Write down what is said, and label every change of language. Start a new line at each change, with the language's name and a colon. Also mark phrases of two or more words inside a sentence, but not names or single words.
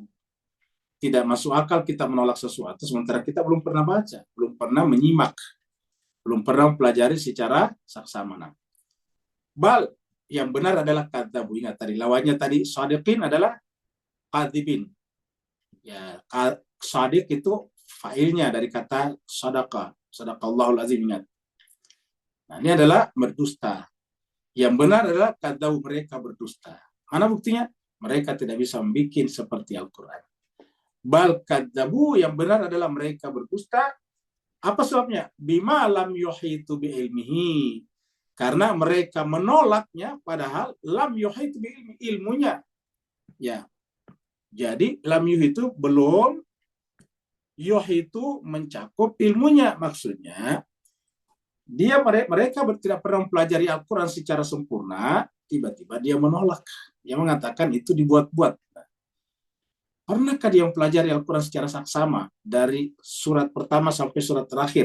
Indonesian: Tidak masuk akal kita menolak sesuatu sementara kita belum pernah baca, belum pernah menyimak, belum pernah mempelajari secara saksama. Bal, yang benar adalah kadzabu. Ingat tadi lawannya tadi shadiqin adalah kadzibin. Ya, shadiq itu failnya dari kata sadaqa.
Arabic: صدق الله العظيم,
Indonesian: ingat. Nah, ini adalah berdusta. Yang benar adalah kadzabu, mereka berdusta. Mana buktinya? Mereka tidak bisa membuat seperti Al-Quran.
Arabic: بل كذبوا,
Indonesian: yang benar adalah mereka berdusta. Apa sebabnya?
Arabic: بما لم يحيطوا بعلمه.
Indonesian: Karena mereka menolaknya padahal
Arabic: لم يحيطوا بعلم,
Indonesian: ilmunya. Ya. Jadi
Arabic: لم يحيطوا
Indonesian: belum, yuhitu mencakup ilmunya. Maksudnya mereka tidak pernah mempelajari Al-Quran secara sempurna, tiba-tiba dia menolak. Dia mengatakan itu dibuat-buat. Pernahkah dia mempelajari Al-Quran secara saksama dari surat pertama sampai surat terakhir?